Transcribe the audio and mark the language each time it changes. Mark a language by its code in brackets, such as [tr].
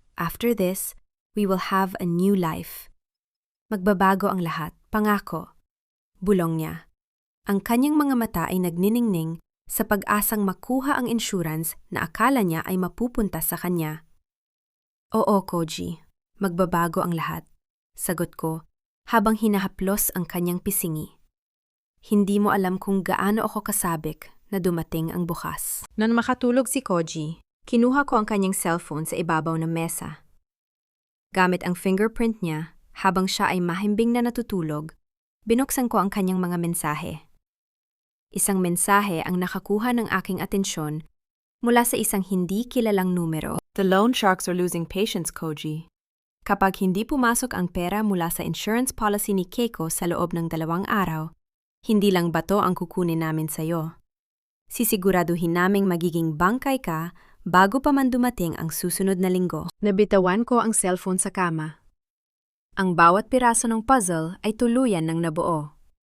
[en] After this, we will have a new life. [tl] Magbabago ang lahat, pangako. Bulong niya. Ang kanyang mga mata ay nagniningning sa pag-asang makuha ang insurance na akala niya ay mapupunta sa kanya. Oo, Koji. Magbabago ang lahat. Sagot ko, habang hinahaplos ang kanyang pisingi. Hindi mo alam kung gaano ako kasabik na dumating ang bukas. Nang makatulog si Koji, kinuha ko ang kanyang cellphone sa ibabaw ng mesa. Gamit ang fingerprint niya, habang siya ay mahimbing na natutulog, binuksan ko ang kanyang mga mensahe. Isang mensahe ang nakakuha ng aking atensyon mula sa isang hindi kilalang numero. [en] The loan sharks are losing patience, Koji. [tl] Kapag hindi pumasok ang pera mula sa insurance policy ni Keiko sa loob ng 2 araw, hindi lang bato ang kukunin namin sa'yo. Sisiguraduhin naming magiging bangkay ka bago pa man dumating ang susunod na linggo. Nabitawan ko ang cellphone sa kama. Ang bawat piraso ng puzzle ay tuluyan ng nabuo.